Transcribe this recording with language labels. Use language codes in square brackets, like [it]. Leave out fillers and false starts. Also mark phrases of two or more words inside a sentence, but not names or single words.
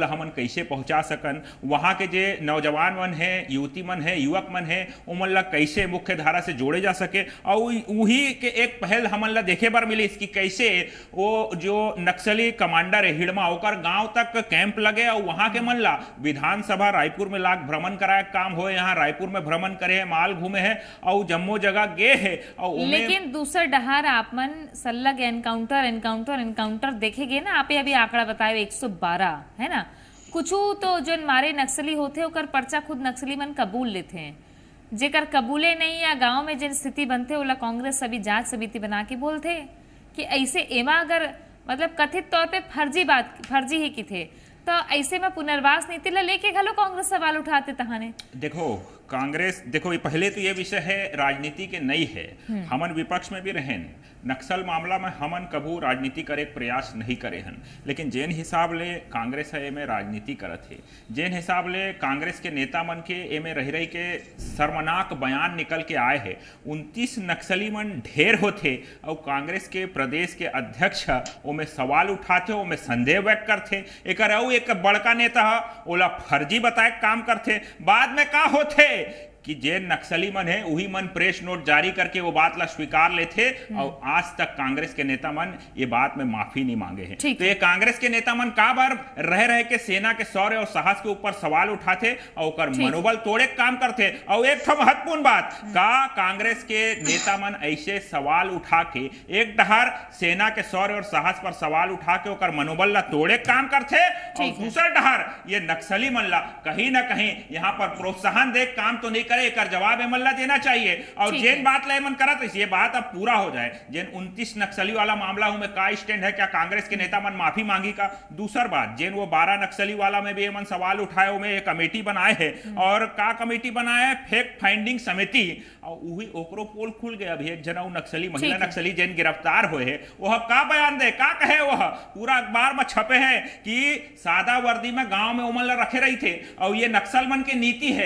[hne] हमन कैसे पहुंचा सकन, वहां के जे नौजवान मन है, युवती मन है, युवक मन है, ओमन ला कैसे मुख्य धारा से जोड़े जा सके और वही के एक पहल हमन ला देखे बार मिली इसकी कैसे वो जो नक्सली कमांडर है हिड़मा होकर गांव तक कैंप लगे और वहां के मन ला विधानसभा रायपुर में लाग भ्रमण कराए काम हो, यहाँ रायपुर में भ्रमण करे है, माल घूमे है और जम्मो जगह गए है। और लेकिन दूसर डहार आप मन सल्लग एनकाउंटर देखेगे ना, आप अभी आंकड़ा बताए 112 है ना, कुछ तो जो मारे नक्सली होते ओकर पर्चा खुद नक्सली मन कबूल लेते हैं, जेकर कबूले नहीं या गांव में जिन स्थिति बनते ओला कांग्रेस सभी जांच समिति बना के बोलते कि ऐसे एमा अगर मतलब कथित तौर पे फर्जी ही की थे तो ऐसे में पुनर्वास नीति ला लेके घलो कांग्रेस सवाल उठाते तहाने। देखो कांग्रेस, देखो ये पहले तो ये विषय है राजनीति के नहीं है, हमन विपक्ष में भी रहें, नक्सल मामला में हमन कभू राजनीति करे प्रयास नहीं करे हन, लेकिन जेन हिसाब ले कांग्रेस है एमे राजनीति करत है, जेन हिसाब ले कांग्रेस के नेता मन के एमे रही के शर्मनाक बयान निकल के आए है, 29 नक्सली मन ढेर होते और कांग्रेस के प्रदेश के अध्यक्ष ओमे सवाल उठाते, ओमे संदेह व्यक्त करते, एक बड़का नेता ओला फर्जी बताए काम करते, बाद में का होते कि जे नक्सली मन है वही मन प्रेस नोट जारी करके वो बात ला स्वीकार लेते और आज तक कांग्रेस के नेता मन ये बात में माफी नहीं मांगे हैं। तो ये कांग्रेस के नेता मन का बार रह के सेना के शौर्य और साहस के ऊपर सवाल उठाते और मनोबल तोड़े काम करते। और एक तो महत्वपूर्ण बात का कांग्रेस के नेता मन ऐसे सवाल उठा के एक डहर सेना के शौर्य और साहस पर सवाल उठा के ओकर मनोबल ला तोड़े काम करते और दूसरा डहर ये नक्सली मन ला कहीं ना कहीं यहाँ पर प्रोत्साहन दे काम तो नहीं करे, एक जवाब एमन देना चाहिए। और जेन बात ला एमन करत ये बात अब पूरा हो जाए, जेन 29 नक्सली वाला मामला हूं में का स्टैंड है, क्या कांग्रेस के नेता मन माफी मांगी का? दूसर बात जेन वो 12 नक्सली वाला में भी एमन सवाल उठाए, उमें एक कमेटी बनाए है और का कमेटी बनाए है [en] fact finding [hne] समिति, और वही ओकरो पोल खुल गया। अभी एक जना नक्सली महिला नक्सली जेन गिरफ्तार हुए है वह का बयान दे, का कहे, वह पूरा अखबार में छपे है कि सादा वर्दी में गांव में उमन रखे रही थे और ये नक्सल मन की नीति है।